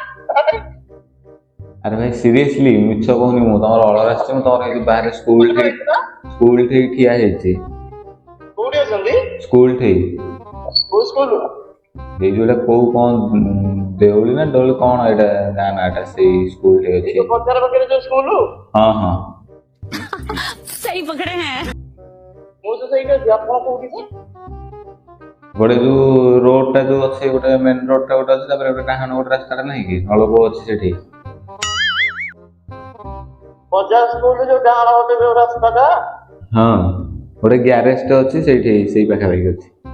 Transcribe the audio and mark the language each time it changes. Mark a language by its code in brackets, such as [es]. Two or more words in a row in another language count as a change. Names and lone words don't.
[or] ଆରେ ଭାଇ ସିରିୟସଲି ମିଛ କହୁନି ମୁଁ, ତମର ଅର୍ଡର ଆସିଛି। ମୁଁ ତମର ଏଇ ବାହାରେ ସ୍କୁଲ ଠେଇ ଠିଆ ହେଇଛି। କୋଉଠି ଅଛନ୍ତି? ସ୍କୁଲ ଠେଇ। କୋଉ ସ୍କୁଲ? ଏଇ ଯୋଉଟା କୋଉ କ'ଣ ଦେଉଳି ନା ଡୋଳି କ'ଣ ଏଇଟା ଗାଁ ନାଁଟା, ସେଇ ସ୍କୁଲ ଠେଇ ଅଛି। ବଜାର ପାଖରେ ଯୋଉ ସ୍କୁଲ? ହଁ ହଁ, [hi] सही पकड़े हैं। [or] ମୁଁ ତ ସେଇଠି ଅଛି, ଆପଣ କୋଉଠି? ଗୋଟେ ଯୋଉ ରୋଡଟା ଯୋଉ ଅଛି, ଗୋଟେ [en] main road [or] ଗୋଟେ ଅଛି, ତାପରେ ଗୋଟେ ଡାହାଣ ଗୋଟେ ରାସ୍ତାଟା ନାହିଁ କି, ନଳକୂଅ ଅଛି ସେଠି। ବଜାର ସ୍କୁଲ ଯୋଉ ଡାହାଣ ପଟେ ଯୋଉ ରାସ୍ତାଟା? ହଁ, ଗୋଟେ ଗ୍ୟାରେଜଟେ ଅଛି ସେଇଠି, ସେଇ ପାଖାପାଖି ଅଛି।